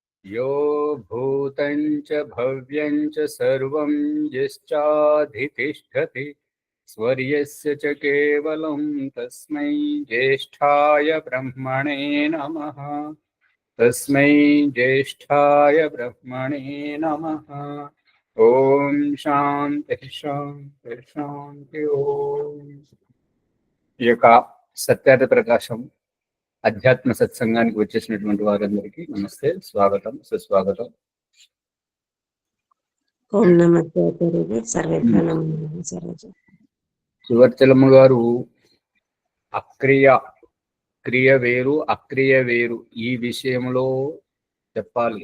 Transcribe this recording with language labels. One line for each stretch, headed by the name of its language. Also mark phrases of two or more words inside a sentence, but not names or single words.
Sanskrit: यो भूतं च भव्यं च सर्वं यश्चाधितिष्ठति स्वर्यस्य च केवलं तस्मै ज्येष्ठाय ब्रह्मणे नमः। तस्मै ज्येष्ठाय ब्रह्मणे नमः। ओम शांति शांति शांति।
Telugu: ओम ఈ యొక్క సత్యార్థ ప్రకాశం అధ్యాత్మ సత్సంగానికి వచ్చేసినటువంటి వారందరికీ నమస్తే, స్వాగతం, సుస్వాగతం.
Sanskrit: ఓం నమస్తే సర్వేభ్యో.
Telugu: సువర్చలమ్మ గారు క్రియ వేరు అక్రియ వేరు ఈ విషయంలో చెప్పాలి.